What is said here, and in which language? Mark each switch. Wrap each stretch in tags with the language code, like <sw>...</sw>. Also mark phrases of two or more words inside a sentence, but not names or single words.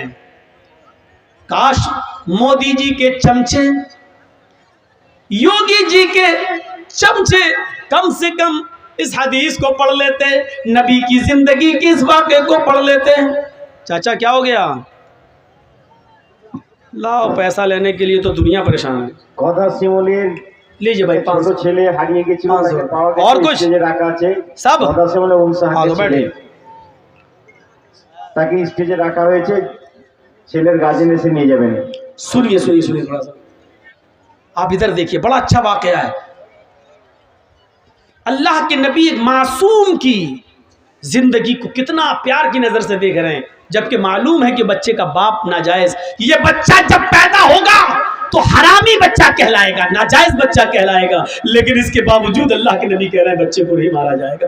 <ur>کاش مودی جی کے چمچے، یوگی جی کے چمچے کم سے کم اس حدیث کو پڑھ لیتے، نبی کی زندگی کی اس واقعے کو پڑھ لیتے۔ چاچا کیا ہو گیا؟ لاؤ پیسہ لینے کے لیے تو دنیا پریشان ہے۔</ur> <bn>কথা শিমুলের</bn> <ur>لیجئے بھائی 500</ur> <bn>ছেলে হারিয়ে গেছিল, তাকে পাওয়া গেছে,</bn> <ur>اور کچھ</ur> <bn>স্টেজে রাখা আছে।</bn> <ur>سب</ur> <bn>কথা শিমুলের বংশহার</bn> <ur>بیٹھے</ur> <bn>তাকে স্টেজে রাখা হয়েছে, ছেলের গার্জেন এসে নিয়ে যাবেন।</bn> <ur>سنیے سنیے سنیے تھوڑا سا، آپ ادھر دیکھیے، بڑا اچھا واقعہ ہے۔ اللہ کے نبی ایک معصوم کی زندگی کو کتنا پیار کی نظر سے دیکھ رہے ہیں، جبکہ معلوم ہے کہ بچے کا باپ ناجائز، یہ بچہ جب پیدا ہوگا تو حرامی بچہ کہلائے گا، ناجائز بچہ کہلائے گا، لیکن اس کے باوجود اللہ کے نبی کہہ رہے ہیں بچے کو نہیں مارا جائے گا۔</ur>